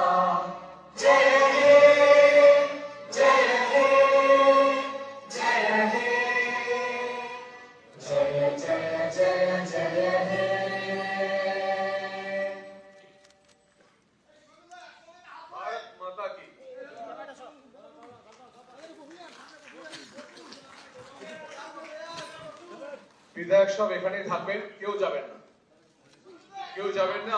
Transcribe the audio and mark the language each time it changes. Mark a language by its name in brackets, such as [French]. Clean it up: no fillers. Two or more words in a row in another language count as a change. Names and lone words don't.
[Hindi] जय हे जय हे जय हे जय जय जय जय हे। भारत माता की। [Bangla] বিধায়ক সব এখানেই থাকবেন, কেউ যাবেন না, কেউ যাবেন না।